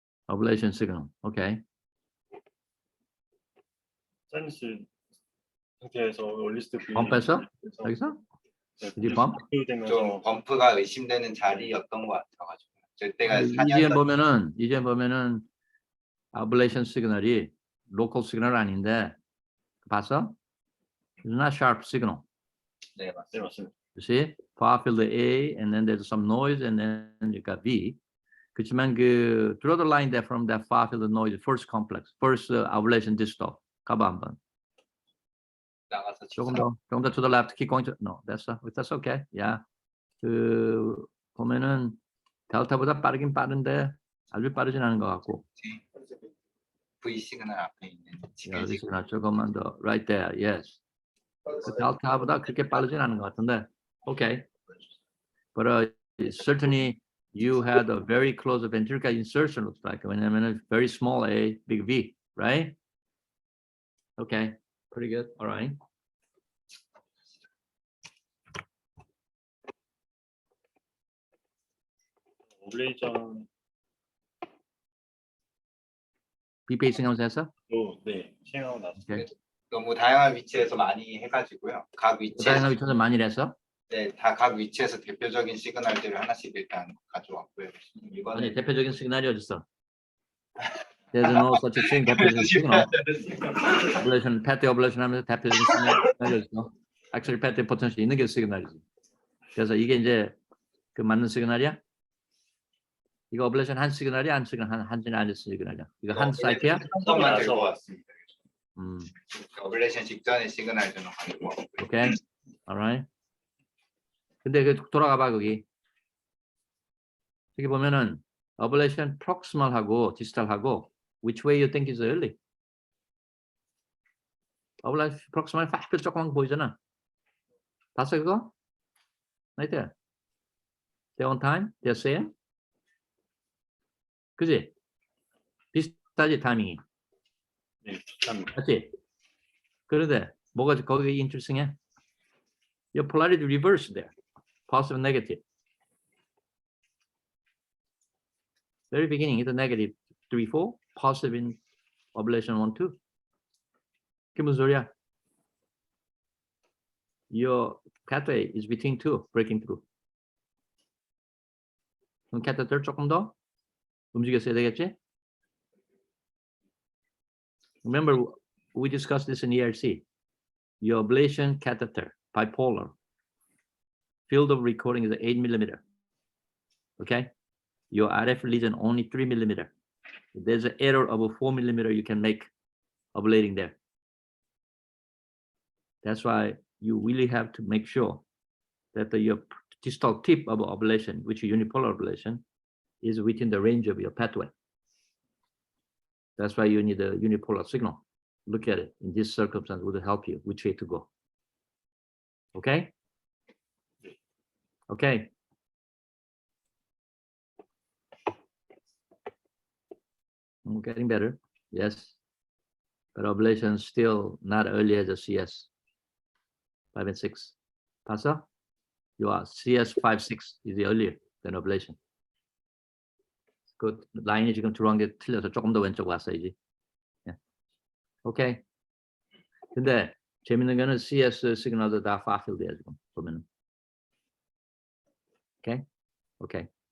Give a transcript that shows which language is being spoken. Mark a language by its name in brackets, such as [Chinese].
[English] Ablation signal. Okay. [Korean] 사이너스 상태에서 얼리스트 V 범프했어? 여기서? 이제 범프? 좀 범프가 의심되는 자리였던 것 같아가지고 저때가 EGM 보면은 ablation signal이 local signal 아닌데 봤어? [English] It's not sharp signal. [Korean] 네 맞습니다. 맞습니다. [English] You see, far field A, and then there's some noise, and then you got V. [Korean] 그렇지만 그 [English] draw the line there from that far field noise, first complex, first ablation distal. [Korean] 가봐 한번. 나가서 조금 더 [English] to the left. Keep going to no. That's okay. Yeah. [Korean] 그 보면은 델타보다 빠르긴 빠른데 아주 빠르진 않은 것 같고. V 시그널 앞에 있는 여기 조금만 더. [English] Right there. Yes. [Korean] 그 델타보다 그렇게 빠르진 않은 것 같은데. [English] Okay. But certainly you had a very close ventricular insertion looks like. [Korean] 왜냐면은 [English] very small A, big V, right? Okay. Pretty good. All right. [Korean] 오블레이션도 비페이싱 하면서 했어? 네 시행하고 나서 오케이. 너무 다양한 위치에서 많이 해가지고요. 각 위치에서 다양한 위치에서 많이 했어? 네, 다 각 위치에서 대표적인 시그널들을 하나씩 일단 가져왔고요. 이거는 아니 대표적인 시그널이 어딨어? [English] There's no such a thing. [Korean] 대표적인 시그널. Ablation, pathway ablation 하면서 대표적인 시그널이 어딨어? Actually, pathway potential 있는 게 시그널이지. 그래서 이게 이제 그 맞는 시그널이야? 이거 어블레이션 한 시그널이야? 한 시그널 한 시그널이야? 이거 한 사이트야? 한 번만 들고 왔습니다. 어블레이션 직전에 시그널 주는 방법. 오케이. alright. 근데 그 돌아가봐 거기. 여기 보면은 ablation proximal하고 distal하고 [English] which way you think is early? [Korean] ablation proximal 팍 조그만 거 보이잖아. 봤어 그거? [English] Right there. They're on time. They're same. [Korean] 그지? 비슷하지 타이밍이. 네, 참 맞지? 그런데 뭐가 거기 interesting해? [English] Your polarity reverse there. Positive and negative. Very beginning is a negative 3, 4. Positive in ablation 1, 2. [Korean] 그게 무슨 소리야? [English] Your pathway is between two, breaking through. [Korean] 그럼 catheter 조금 더 움직였어야 되겠지? [English] Remember, we discussed this in ERC. Your ablation catheter, bipolar, field of recording is 8 millimeter. Okay? Your RF lesion only 3 millimeter. If there's an error of a 4 millimeter, you can make ablating there. That's why you really have to make sure that your distal tip of ablation, which is unipolar ablation, is within the range of your pathway. That's why you need a unipolar signal. Look at it. In this circumstance, would help you which way to go. Okay? Okay. Getting better. Yes. But ablation is still not early as a CS 5 and 6. [Korean] 봤어? [English] Your CS 5, 6 is earlier than ablation. [Korean] 그 라인이 지금 들어간 게 틀려서 조금 더 왼쪽 왔어야지. 예. 오케이. 근데 재밌는 거는 CS 시그널도 다 farfield이야 지금 보면은. [English] 오케이. 오케이.